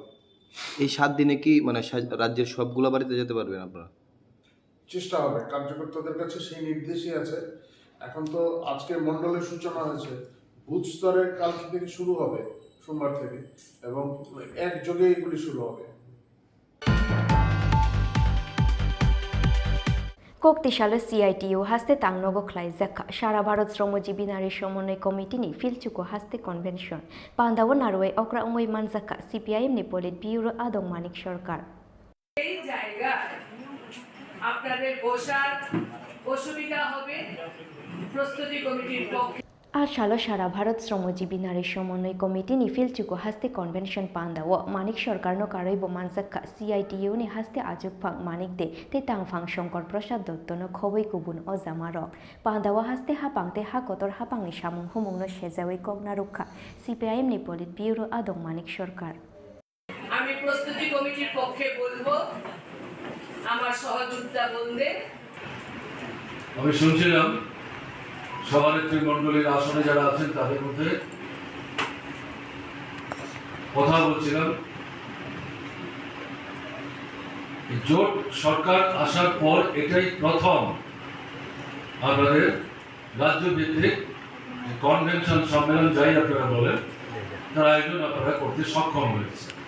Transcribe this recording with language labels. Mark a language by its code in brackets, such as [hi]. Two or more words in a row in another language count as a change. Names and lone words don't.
[bn] এই 7 দিনে কি মানে রাজ্যের সবগুলো বাড়িতে যেতে পারবেন আপনারা চেষ্টা হবে কার্যকর্তাদের কাছে সেই নির্দেশই আছে এখন তো আজকে মন্ডলের সূচনা হয়েছে বুথ স্তরের কাল থেকে শুরু হবে সোমবার থেকে এবং একযোগে এগুলি শুরু হবে [trp] Koktishala CITU haste tangnogo khlai zakha Sara Bharat Shramojibhi Nari Somonoi Committee ni Filchuko haste convention Pandawo Narway Okra Umoi Manzaka CPIM ni [en] Polit Bureau [trp] Adong Manik Sarkar [bn] এই জায়গা আপনাদের বসার অসুবিধা হবে প্রস্তুতি কমিটির পক্ষে [trp] Ashalo Sara Bharat Shramojibhi Nari Somonoi Committee ni Filchuko haste convention Pandawo Manik Sarkar no Karoibo Manzaka CITU ni haste ajukphang Manik de te tangphang Shankar Prasad Dotto no khoboi kubun o jamarok Pandawo haste hapangte hakotor hapangni samung humung no sejawei kogna rukha CPIM ni [en] Polit Bureau [trp] Adong Manik Sarkar [bn] আমি প্রস্তুতি কমিটির পক্ষে বলবো আমার সহযোগিতা বলবে। আমি শুনছিলাম সভানেত্রী মণ্ডলীর আসনে যারা আছেন তাদের মধ্যে কথা বলছিলাম, জোট সরকার আসার পর এটাই প্রথম আমাদের রাজ্য ভিত্তিক কনভেনশন সম্মেলন যাই আপনারা বলেন তার আয়োজন আপনারা করতে সক্ষম হয়েছে।